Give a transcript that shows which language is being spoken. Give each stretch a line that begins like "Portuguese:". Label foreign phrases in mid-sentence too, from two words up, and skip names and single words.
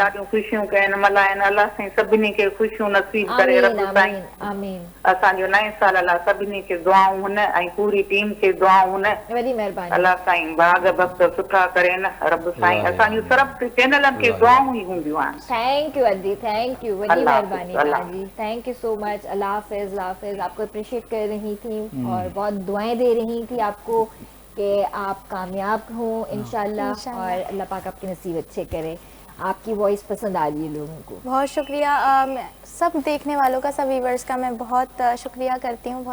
Sindhi: ॾाढियूं ख़ुशियूं कयनि, मल्हाइनि। अलाह साईं सभिनी खे ख़ुशियूं नसीब करे। रब आमीन साईं आमीन आमीन। असांजो नए साल लाइ सभिनी खे दुआऊं हुन, ऐं पूरी टीम खे दुआऊं हुन। वॾी महिरबानी। अलाह साईं भाग भक्त सुठा करे न। रब साईं असांजूं सभु चैनलनि खे दुआऊं ई हूंदियूं आहिनि।
English: Thank you अदी, Thank you,
Sindhi: वॾी अल्लाह महिरबानी हाफ़िज़, अल्लाह
English: तव्हांजी। Thank you so much.
Urdu: الله حافظ، الله حافظ۔ آپ کو اپریشیئیٹ کر رہی تھی اور بہت دعائیں دے رہی تھی آپ کو کہ آپ کامیاب ہوں انشاءاللہ، اور اللہ پاک آپ کے نصیب اچھے کرے. آپ کی وائس پسند آ رہی ہے لوگوں کو. بہت شکریہ. سب دیکھنے والوں کا، سب ویوورز کا میں بہت شکریہ کرتی ہوں.